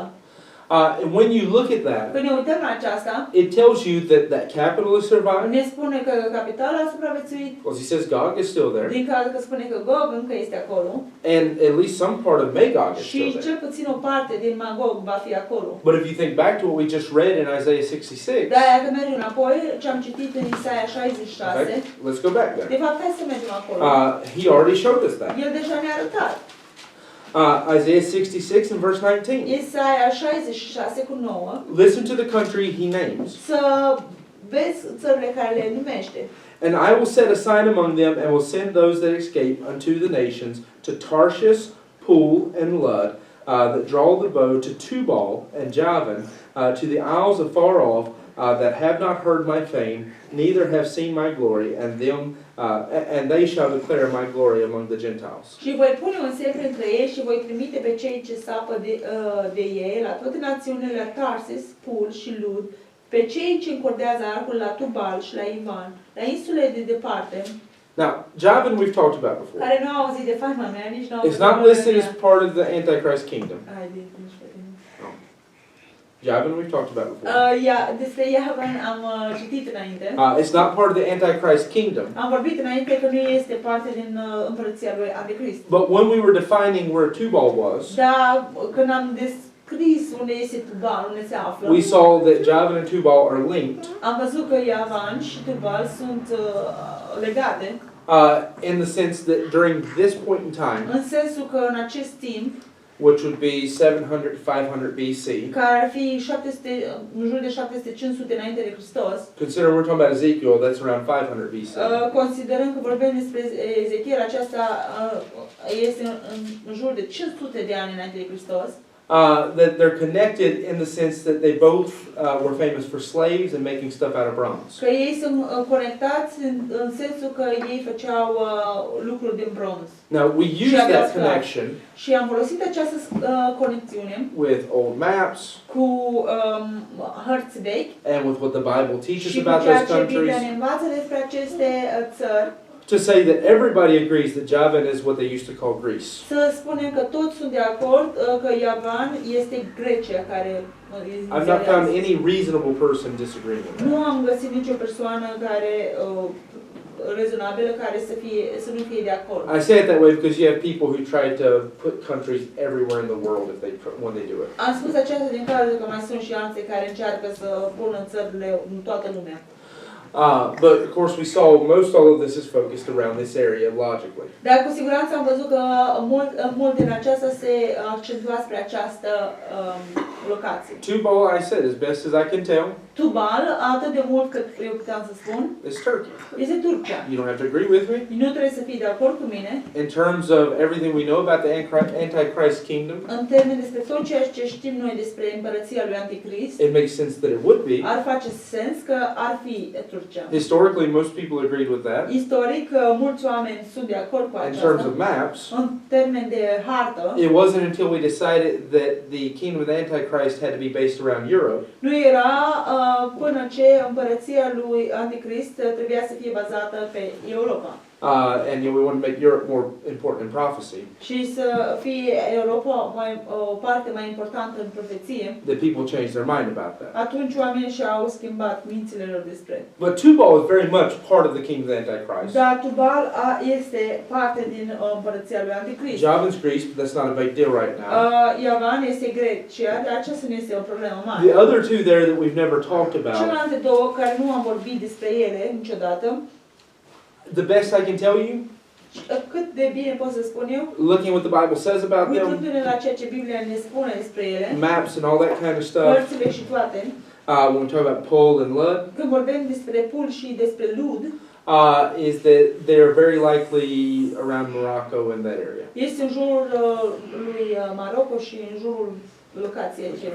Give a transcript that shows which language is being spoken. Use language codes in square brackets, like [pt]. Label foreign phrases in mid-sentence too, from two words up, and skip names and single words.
[en] And when you look at that, [ro] Când ne uităm la aceasta, [en] it tells you that that capital is survived. [ro] ne spune că capitala a supraviețuit, [en] Because he says Gog is still there. [ro] din cauza că spune că Gog încă este acolo [en] And at least some part of Magog is [ro] și [en] still there. [ro] cel puțin o parte din Magog va fi acolo. [en] But if you think back to what we just read in Isaiah 66, [ro] De-aia că mergem înapoi, ce am citit în Isaia [en] in 66, fact, let's go back there. [ro] de fapt hai să mergem acolo. [en] He already showed us that. [ro] El deja ne-a arătat. [en] Isaiah 66 and verse 19. [ro] Isaia 66 cu 9. [en] Listen to the country he names. [ro] Să vezi țările care le numește. [en] And I will set a sign among them, and will send those that escape unto the nations, to Tarshish, Pool, and Lud, that draw the bow, to Tubal and Javan, to the isles afar off, that have not heard my fame, neither have seen my glory, and they shall declare my glory among the Gentiles. [ro] Și voi pune un semn între ei și voi trimite pe cei ce sapă de ei la toate națiunile, la Tarsis, Pul și Lud, pe cei ce încordează arcul la Tubal și la Ivan, la insule de departe, [en] Now, Javan we've talked about before. [ro] care nu au auzit de faima mea, nici nu au [en] It's not listed as part of the Antichrist kingdom. Javan we've talked about before. [ro] Despre Javan am citit înainte. [en] It's not part of the Antichrist kingdom. [ro] Am vorbit înainte că nu este parte din împărăția lui Anticrist. [en] But when we were defining where Tubal was, [ro] Dar când am descris unde este Tubal, unde se află, [en] we saw that Javan and Tubal are linked [ro] am văzut că Javan și Tubal sunt legate, [en] in the sense that during this point in time, [ro] în sensul că în acest timp, [en] which would be 700 to 500 BC, [ro] care ar fi în jur de 700-500 înainte de Hristos, [en] consider we're talking about Ezekiel, that's around 500 BC. [ro] considerând că vorbim despre Ezechiel, aceasta este în jur de 500 de ani înainte de Hristos, [en] that they're connected in the sense that they both were famous for slaves and making stuff out of bronze. [ro] Că ei sunt conectați în sensul că ei făceau lucruri din bronz. [en] Now, we use that connection [ro] Și am folosit această conexiune [en] with old maps [ro] cu hărți vechi [en] and with what the Bible teaches [ro] și cu [en] about [ro] ceea [en] those [ro] ce Biblia [en] countries [ro] ne învață despre aceste țări. [en] to say that everybody agrees that Javan is what they used to call Greece. [ro] Să spunem că toți sunt de acord că Javan este Grecia care [en] I've not found any reasonable person disagreeing with [ro] Nu [en] that. [ro] am găsit nicio persoană care rezonabilă care să nu fie de acord. [en] I say it that way because you have people who try to put countries everywhere in the world when they do it. [ro] Am spus aceasta din cauza că mai sunt și alții care încearcă să pună țările în toată lumea. [en] But of course we saw most all of this is focused around this area logically. [ro] Dar cu siguranță am văzut că mult din aceasta se accentua spre această locație. [en] Tubal, I said, as best as I can tell, [ro] Tubal, atât de mult cât eu puteam să spun, [en] is Turkey. [ro] este Turcia. [en] You don't have to agree with me. [ro] Nu trebuie să fii de acord cu mine. [en] In terms of everything we know about the Antichrist kingdom, [ro] În termeni despre tot ceea ce știm noi despre împărăția lui Anticrist, [en] it makes sense that it would be. [ro] ar face sens că ar fi Turcia. [en] Historically, most people agreed with that. [ro] Istoric, mulți oameni sunt de acord cu [en] In terms [ro] aceasta. [en] of maps, [ro] În termeni de hartă, [en] it wasn't until we decided that the kingdom of the Antichrist had to be based around Europe [ro] nu era până ce împărăția lui Anticrist trebuia să fie bazată pe Europa. [en] and we want to make Europe more important in prophecy, [ro] Și să fie Europa o parte mai importantă în profeție. [en] that people changed their mind about that. [ro] Atunci oamenii și-au schimbat mințile lor despre. [en] But Tubal is very much part of the kingdom of the Antichrist. [ro] Dar Tubal este parte din împărăția lui Anticrist. [en] Javan's Greece, but that's not a big deal right now. [ro] Javan este Grecia, dar aceasta nu este o problemă mare. [en] The other two there that we've never talked about, [ro] Celelalte două care nu am vorbit despre ele niciodată, [en] the best I can tell you, [ro] cât de bine pot să spun eu, [en] looking what the Bible says about them, [ro] uitându-ne la ceea ce Biblia ne spune despre ele, [en] maps and all that kind of stuff, [ro] părțile și toate, [en] when we talk about Pul and Lud, [ro] când vorbim despre Pul și despre Lud, [en] is that they're very likely around Morocco and that area. [ro] este în jurul lui Maroco și în jurul locației aceea.